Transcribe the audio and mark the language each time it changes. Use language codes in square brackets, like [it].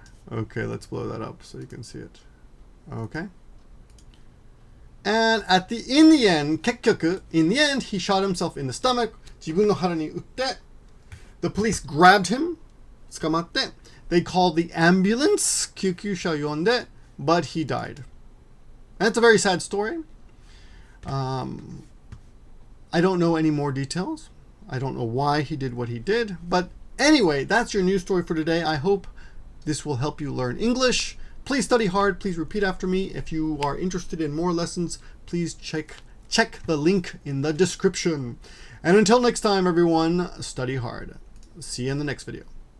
[en] Okay, let's blow that up so you can see it. Okay. And in the end, [ja] 結局, [en] in the end, he shot himself in the stomach. [ja] 自分の腹に撃って [en] The police grabbed him. [ja] 捕まって [en] They called the ambulance. [ja] 救急車を呼んで [en] But he died. And it's a very sad story. I don't know any more details. I don't know why he did what he did. But anyway, that's your news story for today. I hope this will help you learn English. Please study hard. Please repeat after me. If you are interested in more lessons, please check the link in the description. And until next time, everyone, study hard. See you in the next video.